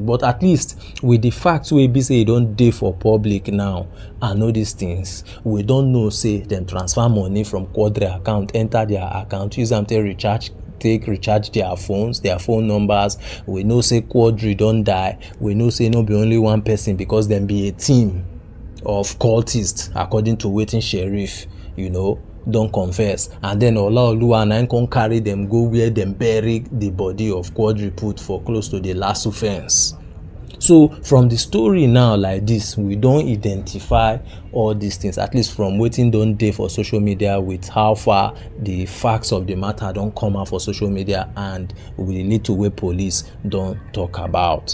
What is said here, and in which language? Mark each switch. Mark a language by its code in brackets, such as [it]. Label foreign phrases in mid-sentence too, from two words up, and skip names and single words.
[pcm] But at least with the facts wey be say e don dey for public now and know these things, we don know say dem transfer money from Quadri account enter their account, use am take recharge their phones, their phone numbers. We know say Quadri don die. We know say no be only one person, because dem be a team of cultists according to wetin sheriff don confess. And then Olaoluwa na can carry them go where them bury the body of Quadri put for close to the Lasso fence. So from the story now like this, we don't identify all these things, at least from waiting don dey for social media, with how far the facts of the matter don't come out for social media and with the little way police don't talk about.